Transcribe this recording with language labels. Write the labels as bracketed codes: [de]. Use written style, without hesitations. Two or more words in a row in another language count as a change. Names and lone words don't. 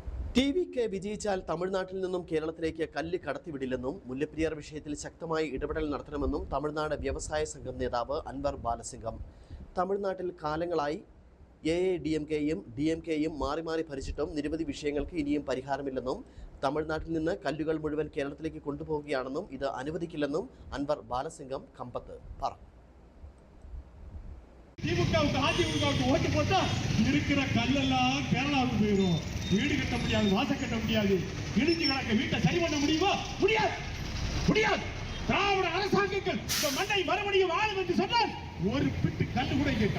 [ml] ടി.വി.കെ വിജയിച്ചാൽ തമിഴ്നാട്ടിൽ നിന്നും കേരളത്തിലേക്ക് കല്ല് കടത്തിവിടില്ലെന്നും മുല്ലപ്പെരിയാർ വിഷയത്തിൽ ശക്തമായി ഇടപെടൽ നടത്തണമെന്നും തമിഴ്നാട് വ്യവസായ സംഘം നേതാവ് അൻവർ ബാലസിംഗം. തമിഴ്നാട്ടിൽ കാലങ്ങളായി എ.ഐ.ഡി.എം.കെയും ഡി.എം.കെയും മാറി മാറി ഭരിച്ചിട്ടും നിരവധി വിഷയങ്ങൾക്ക് ഇനിയും പരിഹാരമില്ലെന്നും തമിഴ്നാട്ടിൽ നിന്ന് കല്ലുകൾ മുഴുവൻ കേരളത്തിലേക്ക് കൊണ്ടുപോവുകയാണെന്നും ഇത് അനുവദിക്കില്ലെന്നും അൻവർ ബാലസിംഗം കമ്പത്ത് പറഞ്ഞു. [ta] திமுகவுக்கு அதிமுகவுக்கு ஓட்டு போட்டா இருக்கிற கல்லெல்லாம் கேரளாவுக்கு போயிடும். வீடு கட்ட முடியாது, வாசல் கட்ட முடியாது, இடிஞ்சு கிடக்க வீட்டை சரி பண்ண முடியுமா? முடியாது, முடியாது. திராவிட அரசாங்கங்கள் இந்த மண்ணை மறுபடியும் ஆளும் என்று சொன்னால் ஒரு பிட்டு கல்லு கூட கேட்டார்.